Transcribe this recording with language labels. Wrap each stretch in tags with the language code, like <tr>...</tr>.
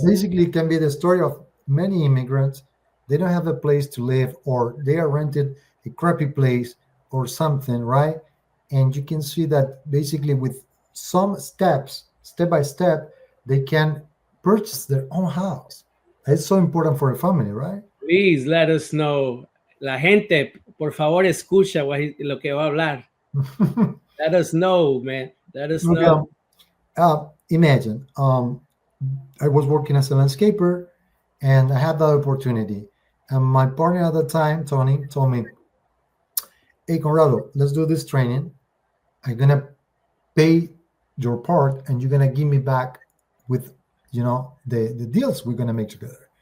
<en>Basically, it can be the story of many immigrants. They don't have a place to live, or they are rented a crappy place or something, right? And you can see that basically with some steps, step by step, they can purchase their own house. It's so important for a family, right? Please let us know.</en> <es>La gente, por favor, escucha lo que va a hablar.</es> <en>Let us know, man. Let us Okay. know. Imagine, I was working as a landscaper, and I had that opportunity. And my partner at the time, Tony, told me, "Hey, Conrado, let's do this training. I'm gonna pay your part, and you're gonna give me back with, the deals we're gonna make together."</en>